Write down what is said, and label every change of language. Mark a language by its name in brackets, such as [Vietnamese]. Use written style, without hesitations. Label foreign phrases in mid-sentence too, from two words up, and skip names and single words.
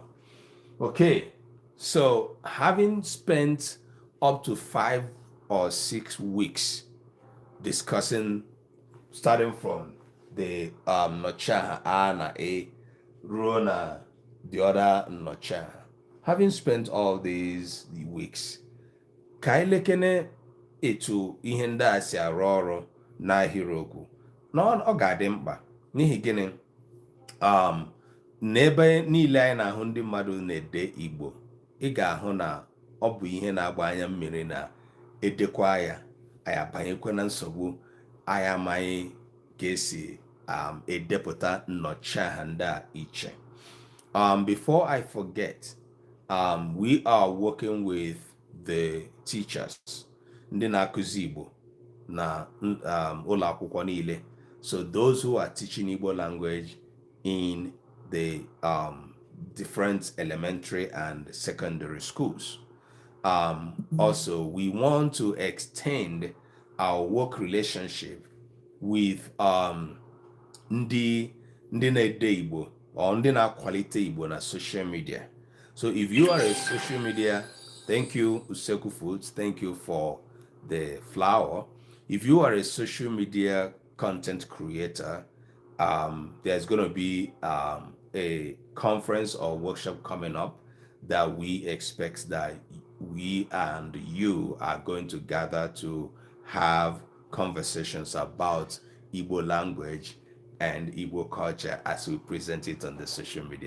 [English] Okay, so having spent up to 5 or 6 weeks discussing, starting from the Nnọchiaha na A, Rona, the other Nnọchiaha, having spent all these weeks, [Igbo] ka anyị lekene etu ihe ndị a si arụ ọrụ n'ahịrịokwu na ọ ga-adị mkpa n'ihi gịnị n'ebe niile anyị na-ahụ ndị mmadụ na-ede Igbo, ị ga-ahụ na ọ bụ ihe na-agba anya mmiri na edekwa ya anyị abanyekwa na nsogbu anyị amaghị ka esi edepụta nnọchiaha ndị a iche. [English] Before I forget, we are working with the teachers, [Igbo] ndị na-akụzi Igbo na ụlọ akwụkwọ niile. [English] So those who are teaching Igbo language in the different elementary and secondary schools. Also, we want to extend our work relationship with [Igbo] ndị na-ede Igbo [English] or [Igbo] ndị na-akwalite Igbo na [English] social media. So if you are a social media, thank you Useku Foods, thank you for the flower. If you are a social media content creator, there's going to be a conference or workshop coming up that we expect that we and you are going to gather to have conversations about Igbo language and Igbo culture as we present it on the social media.